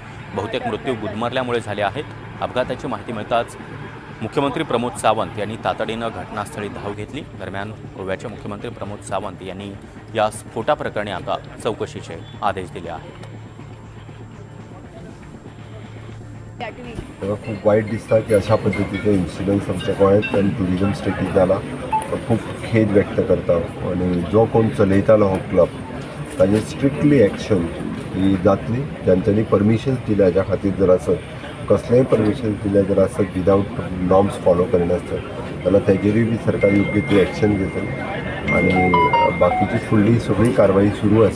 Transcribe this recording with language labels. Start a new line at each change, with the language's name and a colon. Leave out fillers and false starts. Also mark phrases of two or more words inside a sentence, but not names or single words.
Marathi: बहुतेक मृत्यू गुदमरल्यामुळे झाले आहेत। अपघाताची माहिती मिळताच मुख्यमंत्री प्रमोद सावंत यांनी तातडीनं घटनास्थळी धाव घेतली। दरम्यान गोव्याचे मुख्यमंत्री प्रमोद सावंत यांनी या स्फोटाप्रकरणी आता चौकशीचे आदेश दिले आहेत।
Konkani: खूप वाईट दिसतं की अशा पद्धतीचे इन्सिडंट्स आमच्या गोंयांत आनी ट्युरिजम स्टेटीत जाला। खूप खेद व्यक्त करता आणि जो कोण चलयतालो हो क्लब ताजेर
English: strictly action
Konkani: ही जातली। ज्यांच्यांनी परमिशन्स दिल्या हाज्या खातीर जर आसत कसलेंय परमिशन दिल्या जर आसत विदावट
English: norms follow
Konkani: करिनासतना जाल्यार तेजेरूय बी सरकार योग्य ती एक्शन घेतली आणि बाकीची फुडली सगळी कारवाई सुरू आसा।